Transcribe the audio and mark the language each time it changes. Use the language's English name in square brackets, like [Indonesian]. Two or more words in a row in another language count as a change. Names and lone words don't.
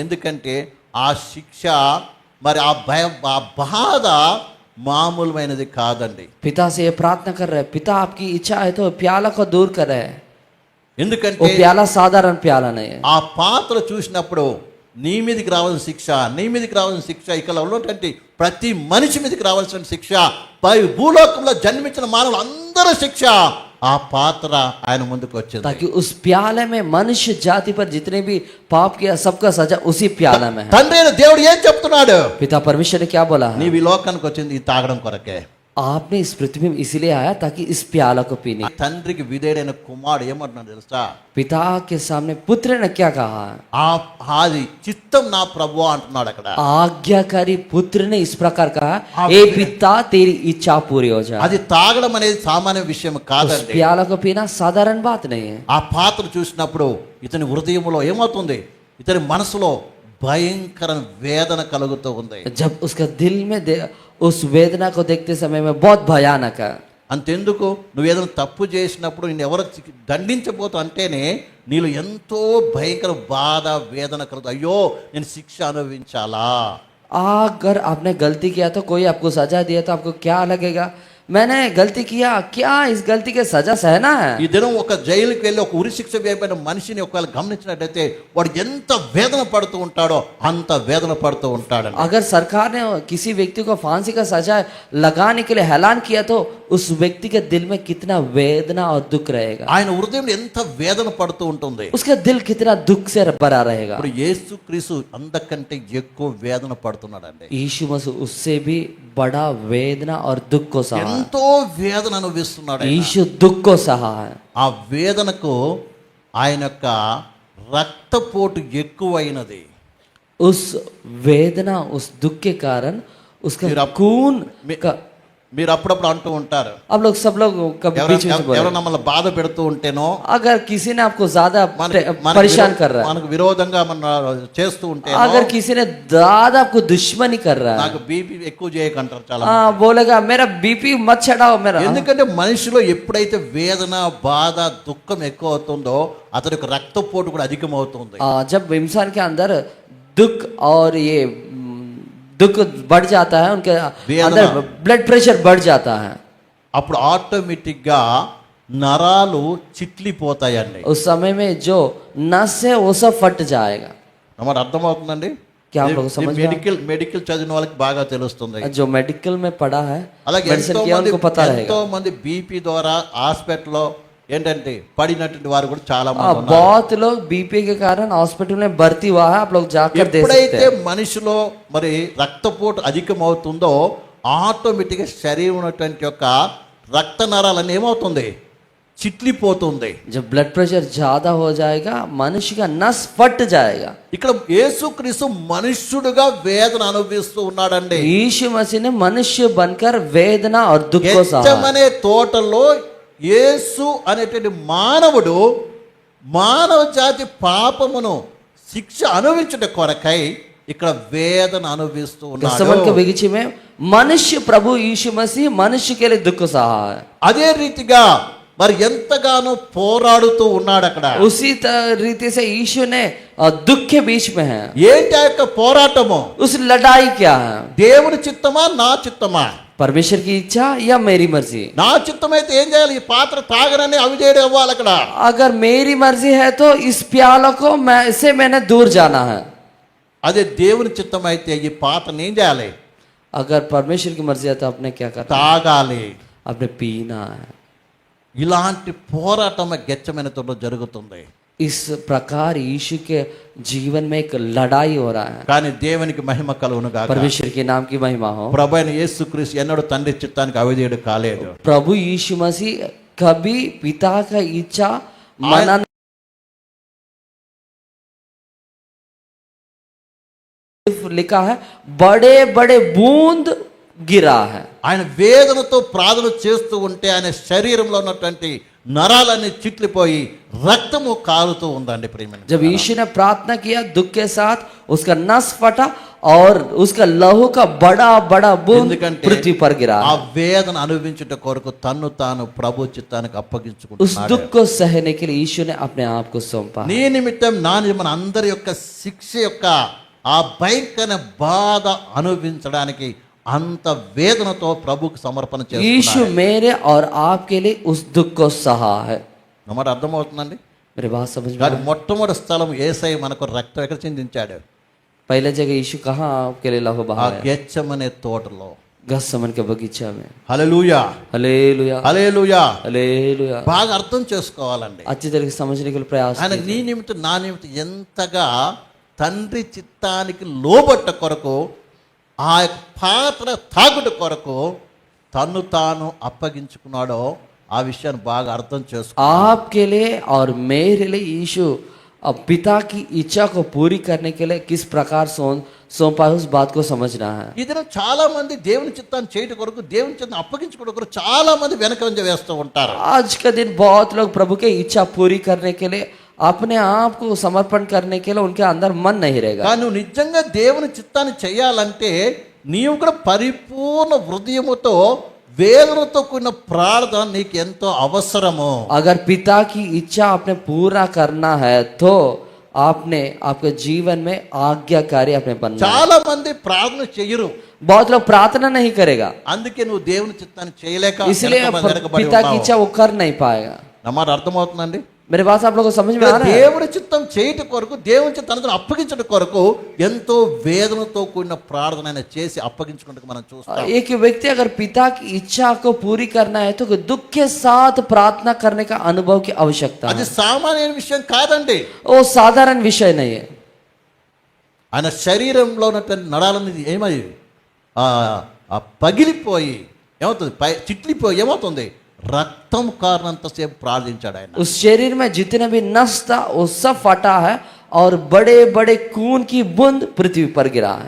[Telugu] ఎందుకంటే ఆ శిక్ష మరి ఆ భయం, ఆ బాధ మామూలుమైనది కాదండి. [Hindi] पिता से ये प्रार्थना कर रहे हैं, पिता आपकी इच्छा है तो प्याला को दूर कर रहे हैं. वो [Telugu] ఎందుకంటే [Hindi] प्याला साधारण प्याला नहीं है. [Telugu] ఆ పాత్ర చూసినప్పుడు నీ మీదకి రావాల్సిన శిక్ష, నీ మీదకి రావాల్సిన శిక్ష, ఇక్కడ ఉన్నటువంటి ప్రతి మనిషి మీదకి రావాల్సిన శిక్ష, పై భూలోకంలో జన్మించిన మానవులు అందరూ శిక్ష ఆ పాత్ర ఆయన ముందుకు వచ్చింది. [Hindi] ताकि उस प्याले में मनुष्य जाति पर जितने भी पाप किया सबका सजा उसी प्याला में है. [Telugu] తండ్రి అయిన దేవుడు ఏం చెప్తున్నాడు? [Hindi] पिता परमेश्वर ने क्या बोला है? [Telugu] నీవు ఈ లోకానికి వచ్చింది ఈ తాగడం కొరకే. [Hindi] आपने इस पृथ्वी में इसलिए आया ताकि इस प्याला को पीने. [Telugu] ఆ తండ్రికి విధేయుడైన కుమారుడు ఏమంటున్నాడు తెలుసా? [Hindi] पिता के सामने पुत्र ने क्या कहा है? [Telugu] అది చిత్తం నా ప్రభువా అంటున్నాడు అక్కడ. [Hindi] आज्ञाकारी पुत्र ने इस प्रकार कहा, ए पिता तेरी इच्छा पूरी हो जाए. [Telugu] అది తాగడం అనేది సామాన్య విషయం [Hindi] उस [Telugu] కాదండి. [Hindi] प्याला को पीना साधारण बात नहीं है. [Telugu] ఆ పాత్ర చూసినప్పుడు ఇతని హృదయంలో ఏమవుతుంది? ఇతని మనసులో భయంకర వేదన కలుగుతూ ఉంది. [Hindi] जब उसका दिल में उस वेदना को देखते समय में बहुत भयानक है. [Telugu] అంతెందుకు, నువ్వు ఏదైనా తప్పు చేసినప్పుడు నేను ఎవరు దండించబోతు అంటేనే నీలో ఎంతో భయంకర బాధ వేదన కలుగుతుంది. అయ్యో నేను శిక్ష అనుభవించాలా? [Hindi] अगर आपने गलती किया तो कोई आपको सजा दिया तो आपको क्या लगेगा? मैंने गलती किया, क्या इस गलती के सजा सहना है? [Telugu] ఈ దినం ఒక జైలుకి వెళ్ళి ఒక ఉరి శిక్ష వేయబడిన మనిషిని ఒకవేళ గమనించినట్టయితే వాడు ఎంత వేదన పడుతూ ఉంటాడో అంత వేదన పడుతూ ఉంటాడు. [Hindi] अगर सरकार ने किसी व्यक्ति को फांसी का सजा लगाने के लिए ऐलान किया तो उस व्यक्ति के दिल में कितना वेदना और दुख रहेगा. [Telugu] ఆయన హృదయంలో ఎంత వేదన పడుతూ ఉంటుంది. [Hindi] उसका दिल कितना दुख से भरा रहेगा. [Telugu] ఇప్పుడు యేసుక్రీస్తు అందకంటే ఎక్కువ వేదన పడుతున్నాడండి. [Hindi] यीशु मसीह उससे भी बड़ा वेदना और दुख को सहा. [Telugu] ఎంతో వేదన అనుభవిస్తున్నాడు. [Hindi] यीशु दुख को सहा है. [Telugu] ఆ వేదనకు ఆయన యొక్క రక్తపోటు ఎక్కువైనది. [Hindi] उस वेदना उस दुख के कारण उसका खून का. [Telugu] మీరు అప్పుడప్పుడు అంటూ ఉంటారు, [Hindi] अब लोग सब लोग कभी बीच में बोल रहे [Telugu] ఎవరో [Hindi] हैं, [Telugu] మమ్మల్ని బాధ పెడుతూ ఉంటేనో, [Hindi] अगर किसी ने आपको ज्यादा [Telugu] మనకు [Hindi] परेशान कर रहा है, [Telugu] మనకు విరోధంగా మన చేస్తూ ఉంటే, [Hindi] अगर किसी ने ज्यादा आपको दुश्मनी कर रहा है, [Telugu] నాకు బీపీ ఎక్కువ చేయకంటారు చాలా. [Hindi] बोलेगा मेरा बीपी मत चढ़ाओ मेरा. [Telugu] ఎందుకంటే మనిషిలో ఎప్పుడైతే వేదన బాధ దుఃఖం ఎక్కువ అవుతుందో అతని యొక్క రక్తపోటు కూడా అధికమవుతుంది. [Hindi] जब इंसान के अंदर दुख और ये दुख बढ़ जाता है, उनके अंदर [English] blood pressure [Hindi] बढ़ जाता है, [Telugu] అప్పుడు ఆటోమేటిక్గా నరాలు చిట్లిపోతాయండి. [Hindi] उस समय में जो नस है वो सब फट जाएगा. [Telugu] అన్నమాట అర్థమవుతుందండి. [Hindi] क्या आप लोग को समझ में [Telugu] మెడికల్ చదివిన వాళ్ళకి బాగా తెలుస్తుంది. [Hindi] जो मेडिकल में पढ़ा है [Telugu] అలాగే [Hindi] मेडिसिन किया उनको पता रहेगा. [Telugu] ఎంతో మంది బీపీ ద్వారా హాస్పిటల్లో ఏంటంటే పడినటువంటి వారు కూడా చాలా మంది ఉన్నారు. [Hindi] बहुत लोग बीपी के कारण हॉस्पिटल में भर्ती हुआ है. आप लोग जाकर देख सकते [Telugu] ఎప్పుడైతే [Hindi] हैं. [Telugu] మనిషిలో మరి రక్తపోటు అధికమవుతుందో ఆటోమేటిక్గా శరీరం ఉన్నటువంటి యొక్క రక్త నరాలన్నీ ఏమవుతుంది, చిట్లిపోతుంది. [Hindi] जब [English] blood pressure [Hindi] ज्यादा हो जाएगा मनुष्य का नस फट जाएगा. [Telugu] ఇక్కడ యేసుక్రీస్తు మనుష్యుడుగా వేదన అనుభవిస్తూ ఉన్నాడండి. [Hindi] यीशु मसीह ने मनुष्य बनकर वेदना और दुख को सहा. [Telugu] గెత్సెమనే తోటలో యేసు అనేటువంటి మానవుడు మానవ జాతి పాపమును శిక్ష అనుభవించుట కొరకై ఇక్కడ వేదన అనుభవిస్తూ [Hindi] गत्सेमन के [Telugu] ఉన్నాడు. [Hindi] बगीचे में मनुष्य प्रभु यीशु मसीह मनुष्य के लिए दुख सहा है. [Telugu] అదే రీతిగా మరి ఎంతగానో పోరాడుతూ ఉన్నాడు అక్కడ. [Hindi] उसी रीति से यीशु ने दुख के बीच में है. [Telugu] ఏంటి ఆ యొక్క పోరాటము? [Hindi] उस लड़ाई क्या है? [Telugu] దేవుని చిత్తమా నా చిత్తమా? [Hindi] परमेश्वर की इच्छा या मेरी मर्जी? [Telugu] నా చిత్తమైతే ఏం చేయాలి? ఈ పాత్ర తాగనని అవిధేయుడు అవ్వాలి అక్కడ. [Hindi] अगर मेरी मर्जी है तो इस प्याला को से मैंने दूर जाना है. [Telugu] అదే దేవుని చిత్తమైతే ఈ పాత్రని ఏం చేయాలి? [Hindi] अगर परमेश्वर की मर्जी है तो आपने क्या करना? [Telugu] తాగాలి. [Hindi] आपने पीना है. [Telugu] ఇలాంటి పోరాటం గెత్సెమనే తోటలో జరుగుతుంది. [Hindi] इस प्रकार यीशु के जीवन में एक लड़ाई हो रहा है. [Telugu] కానీ దేవునికి మహిమ కలుగును గాక. [Hindi] परमेश्वर के नाम की महिमा हो. [Telugu] ప్రభువైన యేసుక్రీస్తు ఎన్నడూ తండ్రి చిత్తానికి అవిధేయుడు కాలేదు. [Hindi] प्रभु यीशु मसीह कभी पिता का इच्छा मना लिखा है बड़े बड़े बूंद गिरा है. [Telugu] ఆయన వేదనతో ప్రార్థన చేస్తూ ఉంటే ఆయన శరీరంలో ఉన్నటువంటి నరాలన్నీ చిట్లిపోయి రక్తము కారుతూ ఉందండి ప్రియమైన. [Hindi] जब यीशु ने प्रार्थना किया दुख के साथ उसका नस फटा और उसका लहू का बड़ा बड़ा बूंद [Telugu] ఎందుకంటే [Hindi] पृथ्वी पर गिरा. [Telugu] ఆ వేదన అనుభవించుట కొరకు తన్ను తాను ప్రభు చిత్తానికి [Hindi] उस [Telugu] అప్పగించుకుంటున్నాడు. [Hindi] दुख को सहने के लिए यीशु ने अपने आप को सौंपा. [Telugu] నీ నిమిత్తం నా నిమిత్తం అందరి యొక్క శిక్ష యొక్క ఆ భయంకర బాధ అనుభవించడానికి అంత వేదనతో ప్రభుకు సమర్పణ [Hindi] यीशु [Telugu] చేస్తున్నాడు. [Hindi] मेरे और आपके लिए उस दुख को सहा है. [Telugu] అన్నమాట అర్థమవుతుందండి. [Hindi] मेरी बात समझ में [Telugu] కానీ [Hindi] आया? [Telugu] మొట్టమొదటి స్థలం యేసయ్య మనకు రక్తం ఎక్కడ చిందించాడు? [Hindi] पहले जगह यीशु कहाँ आपके लिए लहू [Telugu] ఆ [Hindi] बहाया? [Telugu] గెత్సెమనే తోటలో. [Hindi] गत्सेमन के बगीचा में. [Telugu] హల్లెలూయా [Hindi] हालेलुया [Telugu] హల్లెలూయా. [Hindi] हालेलुया. [Telugu] బాగా అర్థం చేసుకోవాలండి. [Hindi] अच्छी तरीके से समझने के लिए प्रयास [Telugu] ఆయన [Hindi] कीजिए. [Telugu] నీ నిమిత్తం నా నిమిత్తం ఎంతగా తండ్రి చిత్తానికి లోబట్ట కొరకు ఆ యొక్క పాత్ర తాగుట కొరకు తన్ను తాను అప్పగించుకున్నాడో ఆ విషయాన్ని బాగా అర్థం చేసుకో. [Hindi] आपके लिए और मेरे लिए यीशु अब पिता की इच्छा को पूरी करने के लिए किस प्रकार सौंपा है उस बात को समझना है. [Telugu] ఈ దినం చాలా మంది దేవుని చిత్తాన్ని చేయట కొరకు దేవుని చిత్తాన్ని అప్పగించుకోవడం కొరకు చాలా మంది వెనకంజ వేస్తూ ఉంటారు. [Hindi] आज का दिन बहुत लोग प्रभु की इच्छा पूरी करने के लिए अपने आप को समर्पण करने के लिए उनके अंदर मन नहीं रहेगा. [Telugu] కానీ నువ్వు నిజంగా దేవుని చిత్తాన్ని చేయాలంటే నీవు కూడా పరిపూర్ణ హృదయముతో వేదనతో కూడిన ప్రార్థన నీకు ఎంతో అవసరము. [Hindi] अगर पिता की इच्छा आपने पूरा करना है तो आपने आपके जीवन में आज्ञाकारी अपने बनना है. [Telugu] చాలా మంది ప్రార్థన చెయ్యరు. [Hindi] बहुत लोग प्रार्थना नहीं करेगा [Telugu] అందుకే నువ్వు దేవుని చిత్తాన్ని చేయలేక [Hindi] इसलिए [Telugu] వెనకబడి [Hindi] पिता की [Telugu] ఉన్నావు. [Hindi] इच्छा वो कर नहीं पाएगा. [Telugu] నా మాట అర్థమవుతుందండి. [Hindi] मेरे बात आप लोगों को समझ में आ रहा है? [Telugu] దేవుడి చిత్తం చేయట కొరకు దేవుని చిత్తాన్ని అప్పగించడం కొరకు ఎంతో వేదనతో కూడిన ప్రార్థన ఆయన చేసి అప్పగించుకుంటూ మనం చూస్తాం. [Hindi] एक व्यक्ति अगर पिता की इच्छा को पूरी करना है तो दुख के साथ प्रार्थना करने का अनुभव की आवश्यकता [Telugu] అది [Hindi] है. [Telugu] సామాన్య విషయం కాదండి. [Hindi] वो साधारण विषय नहीं है. [Telugu] ఆయన శరీరంలో ఉన్నటువంటి నరాలనేది ఏమై పగిలిపోయి ఏమవుతుంది, చిట్లిపోయి ఏమవుతుంది, రక్తం కారణంతసేపు ప్రార్థించాడు ఆయన. [Hindi] उस शरीर में जितने भी नस था वो सब फटा है और बड़े बड़े खून की बूंद पृथ्वी पर गिरा है.